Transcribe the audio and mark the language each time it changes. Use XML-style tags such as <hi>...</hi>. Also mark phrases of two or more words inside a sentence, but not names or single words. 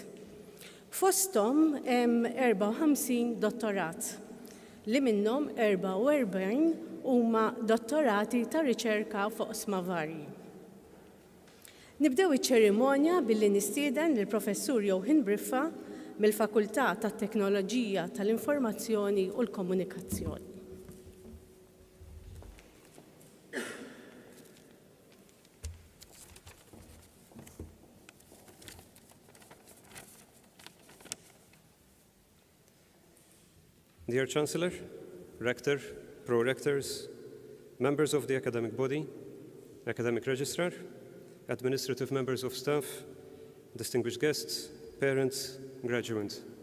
<mt>Fosthom hemm 54 dottorat, li minnhom 44 huma dottorati ta' riċerka fuq oqsma varji. Nibdew iċ-ċerimonja billi nistieden lill-Professur Johin Briffa mill-Fakultà tat-Teknoloġija tal-Informazzjoni u l-Komunikazzjoni.</mt> <en>Dear Chancellor, Rector, Pro-Rectors, members of the academic body, academic registrar, administrative members of staff, distinguished guests, parents, graduates.</en>